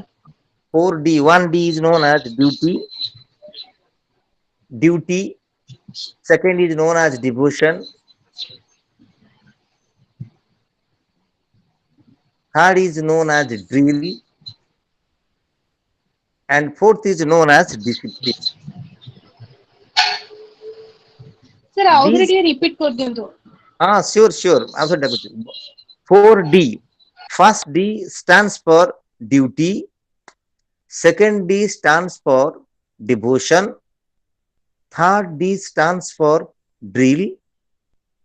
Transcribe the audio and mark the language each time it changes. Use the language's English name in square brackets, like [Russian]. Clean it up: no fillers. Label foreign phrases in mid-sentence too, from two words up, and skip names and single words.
[English] 4D. 1D is known as duty. Duty. Second is known as devotion. Third is known as drill. And fourth is known as discipline. [Odia] ସାର୍ ଆଉ ଥରେ [English] These [Odia] ଟିକେ ରିପିଟ୍ କରିଦିଅନ୍ତୁ [English] sure. 4D. First D stands for duty. Second D stands for devotion. Third D stands for drill.